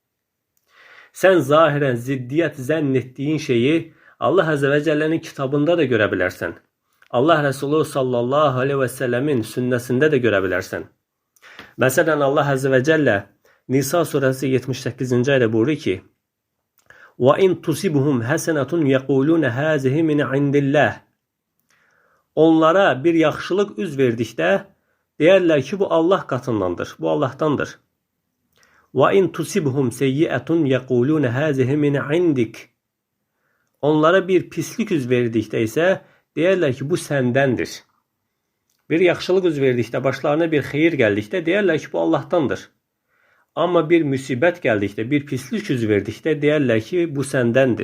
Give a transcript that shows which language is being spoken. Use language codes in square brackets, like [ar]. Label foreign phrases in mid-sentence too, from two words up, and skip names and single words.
[az] Sən zahirən ziddiyyət zənn etdiyin şeyi Allah [ar] Əzzə və Cəllənin [az] kitabında da görə bilərsən. Allah Rəsulu [ar] sallallahu aleyhi və səlləmin [az] sünnəsində də görə bilərsən. Məsələn, Allah [ar] عز وجل [az] Nisa surəsi 78-ci ayədə buyurur ki: [ar] وَاِنْ تُصِبُهُمْ حَسَنَةٌ يَقُولُونَ هَذِهِ مِنْ عِنْدِ اللّٰهِ. [az] Onlara bir yaxşılıq üz verdikdə deyərlər ki, bu Allah qatındandır, bu Allahdandır. [ar] وَاِنْ تُصِبُهُمْ سَيِّئَةٌ يَقُولُونَ هَذِهِ مِنْ عِنْدِكَ. [az] Onlara bir pislik üz verdikdə isə deyərlər ki, bu səndəndir. Bir yaxşılıq üz verdikdə, başlarına bir xeyir gəldikdə deyərlər ki, bu Allahdandır. Amma bir müsibət gəldikdə, bir pislik üz verdikdə deyərlər ki, bu səndəndir.